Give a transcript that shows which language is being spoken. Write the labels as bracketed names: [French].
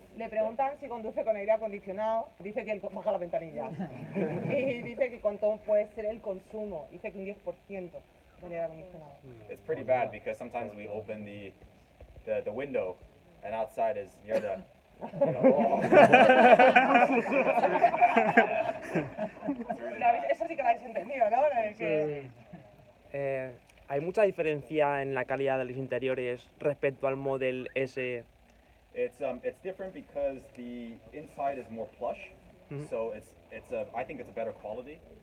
[Spanish] Le preguntan si conduce con aire acondicionado, dice que él baja la ventanilla. Y dice que cuánto puede ser el consumo, dice que un 10% de aire acondicionado. [English] It's pretty bad because sometimes we open the window and outside is near the... [Spanish] Eso sí que lo habéis entendido, ¿no? Hay mucha diferencia en la calidad de los interiores respecto al Model S. [English] It's different because the inside is more plush, so I think it's a better quality.